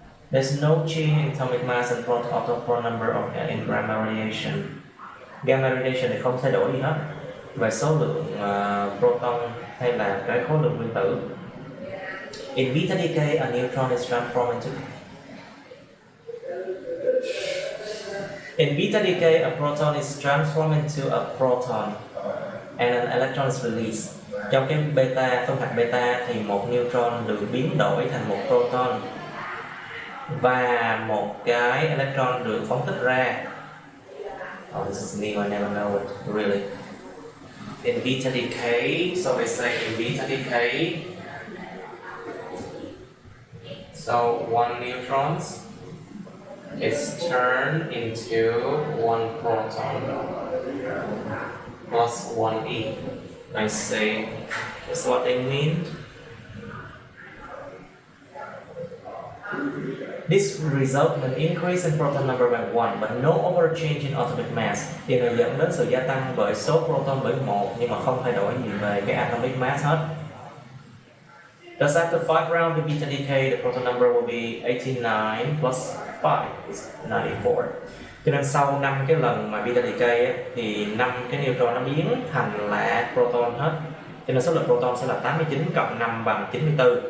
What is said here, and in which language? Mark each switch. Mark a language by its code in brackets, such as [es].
[en] There's no change in atomic mass and proton number in gamma radiation. [vi] Gamma radiation thì không thay đổi gì hết về số lượng proton hay là cái khối lượng nguyên tử. [en] In beta decay, a neutron is transformed into. In beta decay, a proton is transformed into a proton and an electron is released. [vi] Trong cái phân hạt beta thì một neutron được biến đổi thành một proton và một cái electron được phóng thích ra. [en] Oh, this is new, I never know it, really. In beta decay, so they say in beta decay, so one neutron is turned into one proton plus one E. I see. That's what they mean. This result in increase in proton number by 1 but no overchange in atomic mass. [vi] Điều này dẫn đến sự gia tăng bởi số proton bởi 1 nhưng mà không thay đổi gì về cái atomic mass hết. [en] Thus after 5 rounds of beta decay, the proton number will be 89 plus 5 is 94. [vi] Cho nên sau 5 cái lần mà beta decay ấy, thì 5 cái neutron nó biến thành là proton hết. Cho nên số lượng proton sẽ là 89 cộng 5 bằng 94.